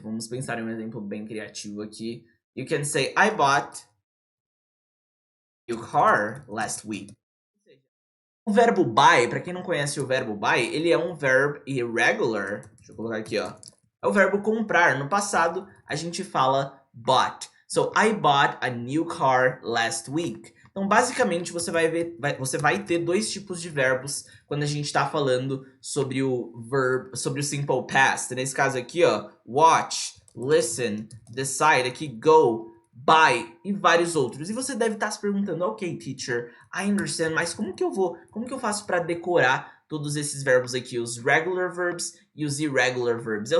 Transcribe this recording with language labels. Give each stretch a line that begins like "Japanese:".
Portuguese: Vamos pensar em um exemplo bem criativo aqui.
English: You can say, I bought a new car last week.
Portuguese: O verbo buy, para quem não conhece o verbo buy, ele é um verbo irregular. Deixa eu colocar aqui, ó. É o verbo comprar. No passado, a gente fala bought.
English: So, I bought a new car last week.
Portuguese: Então, basicamente, você vai ter dois tipos de verbos quando a gente está falando sobre sobre o simple past. Nesse caso aqui, ó, watch, listen, decide, aqui go, buy e vários outros. E você deve estar se perguntando, ok, teacher, I understand, mas como que eu faço para decorar todos esses verbos aqui, os regular verbs e os irregular verbs?